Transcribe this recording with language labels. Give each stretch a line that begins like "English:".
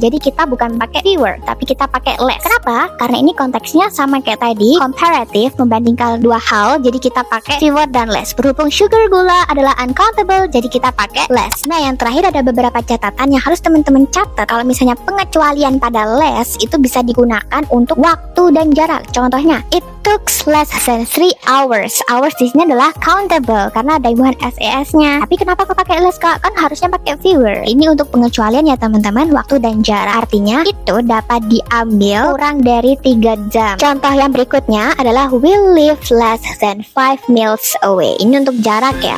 Indonesian: Jadi kita bukan pakai fewer, tapi kita pakai less. Kenapa? Karena ini konteksnya sama kayak tadi, comparative, membandingkan dua hal. Jadi kita pakai fewer dan less. Berhubung sugar gula adalah uncountable, jadi kita pakai less. Nah, yang terakhir ada beberapa catatan yang harus teman-teman catat. Kalau misalnya pengecualian pada less itu bisa digunakan untuk waktu dan jarak.
English: Contohnya, it took less than 3 hours.
Indonesian: Hours di sini adalah countable karena ada imbuhan ses-nya. Tapi kenapa kok pakai less kak? Kan harusnya pakai fewer. Ini untuk pengecualian ya teman-teman, waktu dan jarak. Artinya itu dapat diambil kurang dari 3 jam. Contoh yang berikutnya adalah
English: we live less than 5 miles away.
Indonesian: Ini untuk jarak ya.